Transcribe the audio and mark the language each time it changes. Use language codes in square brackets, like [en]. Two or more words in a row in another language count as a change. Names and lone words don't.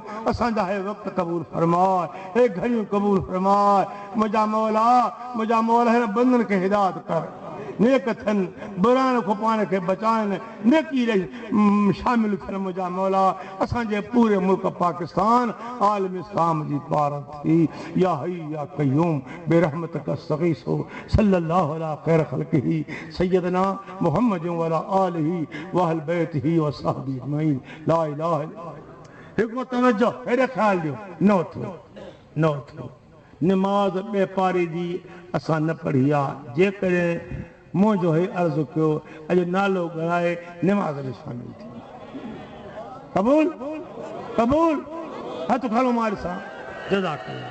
[sd] असांजा हे वक़्तु क़बूल फरमाए, हे घड़ियूं क़बूल फरमाए। मुंहिंजा मौला हिन बंदनि खे हिदायत कर, नेक थियनि, बुराइण खां पाण खे बचाइनि, नेकी शामिल थियनि। मुंहिंजा मौला असांजे पूरे मुल्क पाकिस्तान आलम इस्लाम जी पारत थी। [ar] يا حي يا قيوم برحمتك نستغيث صلى الله على خير خلقه سيدنا محمد وعلى آله وأهل بيته وصحبه أجمعين. لا إله إلا الله. [sd] हिकु तवज्जो, हेॾे ख़्याल ॾियो, न थियो निमाज़ ॿे पारी जी असां न पढ़ी आहे। जेकॾहिं मुंहिंजो हे अर्ज़ु कयो अॼु नालो ॻाए निमाज़ में शामिल थी, क़बूल क़बूल हथ खणो मार सां जज़ाकल्लाह।